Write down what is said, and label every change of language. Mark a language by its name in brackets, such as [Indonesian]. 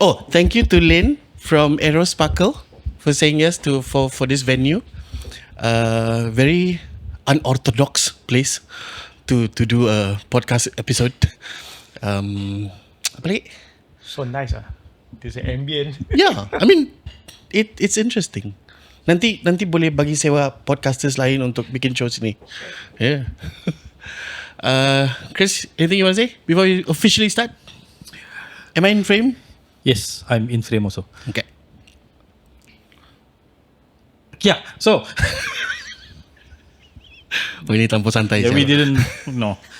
[English] Thank you to Lynn from Aerosparkle for saying yes for this venue. Very unorthodox place to do a podcast episode. [Malay] Apa lagi? [English] So nice There's an ambient. Yeah, I mean it's interesting. [Malay] Nanti boleh bagi sewa podcasters lain untuk bikin show sini. [English] Yeah. Chris, anything you want to say before we officially start? Am I in frame? Yes, I'm in frame also. Okay. Yeah, so [Malay] Ini terlampau santai. [English] we didn't know.